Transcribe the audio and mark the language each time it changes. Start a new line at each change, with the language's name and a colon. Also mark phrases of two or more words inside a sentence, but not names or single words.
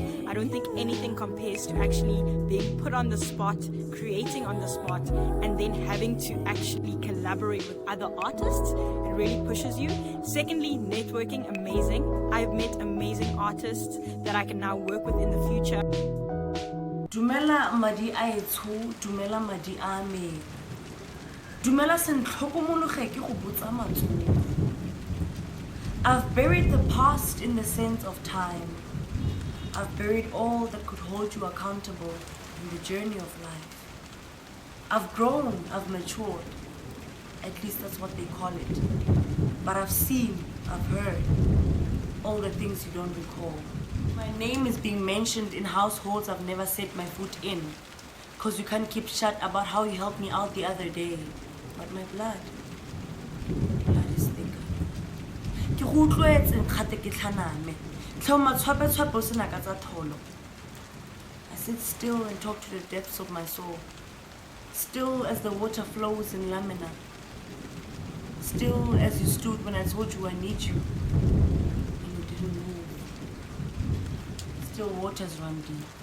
English: I don't think anything compares to actually being put on the spot, creating on the spot, and then having to actually collaborate with other artists. It really pushes you. Secondly, networking, amazing. I've met amazing artists that I can now work with in the future.
Tswana: Dumela madi a etsho, dumela madi a me. Dumela sentlhokomologe ke go botsa matsogo.
English: I've buried the past in the sense of time. I've buried all that could hold you accountable in the journey of life. I've grown, I've matured. At least that's what they call it. But I've seen, I've heard all the things you don't recall. My name is being mentioned in households I've never set my foot in. Cause you can't keep shut about how you helped me out the other day. But my blood is thicker.
Tswana: Ke go utlwetse nkgate ke tlhaname. Tlhoma tshwape o sena ka tsa tholo.
English: I sit still and talk to the depths of my soul. Still as the water flows in Lamina. Still as you stood when I told you I need you. And you didn't move. Still waters run deep.